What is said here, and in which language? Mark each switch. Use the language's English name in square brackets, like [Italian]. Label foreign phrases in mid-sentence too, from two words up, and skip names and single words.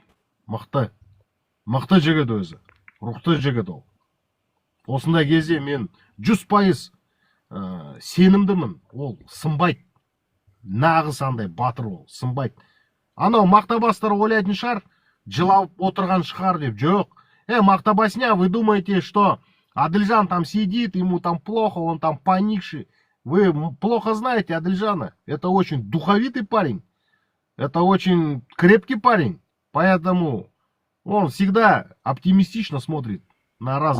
[Kazakh] Мықты жігіт өзі. Рухты жігіт ол. Осындай кезде мен 100% сенімдімін. Ол сынбайды. Нағыз андай батыр ол, сынбайды. Анау мақтабастар ойлайтын шығар, жылап отырған шығар деп. Жоқ. Мақтабасня, [Russian] вы думаете, что Адельжан там сидит, ему там плохо, он там поникший. Вы плохо знаете Адельжана. Это очень духовитый парень. Это очень крепкий парень. Поэтому он всегда оптимистично смотрит на разные...